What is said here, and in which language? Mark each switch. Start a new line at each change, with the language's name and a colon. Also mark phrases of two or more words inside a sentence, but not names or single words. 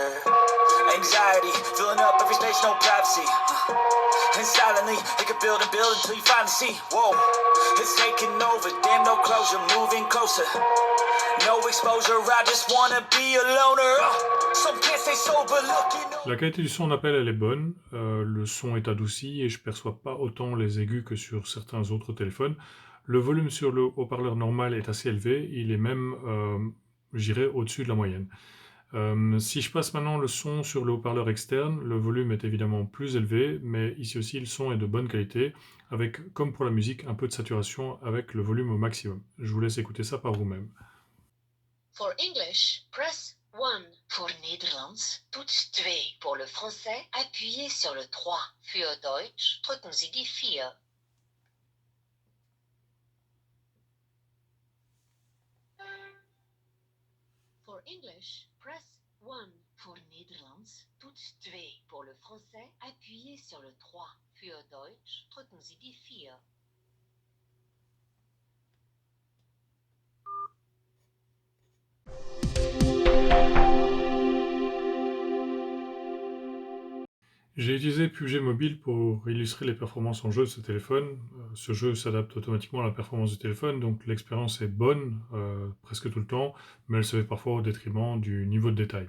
English: Anxiety, filling up every space, no privacy, and silently, it can build and build until you finally see, whoa, it's taking over, damn no closure, moving closer, no exposure, I just wanna be a loner, some can't stay sober, looking over.
French: La qualité du son en appel, elle est bonne. Le son est adouci et je perçois pas autant les aigus que sur certains autres téléphones. Le volume sur le haut-parleur normal est assez élevé. Il est même, je dirais, au-dessus de la moyenne. Si je passe maintenant le son sur le haut-parleur externe, le volume est évidemment plus élevé, mais ici aussi le son est de bonne qualité, avec, comme pour la musique, un peu de saturation avec le volume au maximum. Je vous laisse écouter ça par vous-même.
English: For English, press 1
Dutch: pour Nederlands, toets 2
French: pour le français, appuyez sur le 3.
German: Für Deutsch, drücken Sie die 4.
English: For English, press 1
Dutch: pour Nederlands, toets 2
French: pour le français, appuyez sur le 3.
German: Für Deutsch, drücken Sie die 4.
French: J'ai utilisé PUBG Mobile pour illustrer les performances en jeu de ce téléphone. Ce jeu s'adapte automatiquement à la performance du téléphone, donc l'expérience est bonne presque tout le temps, mais elle se fait parfois au détriment du niveau de détail.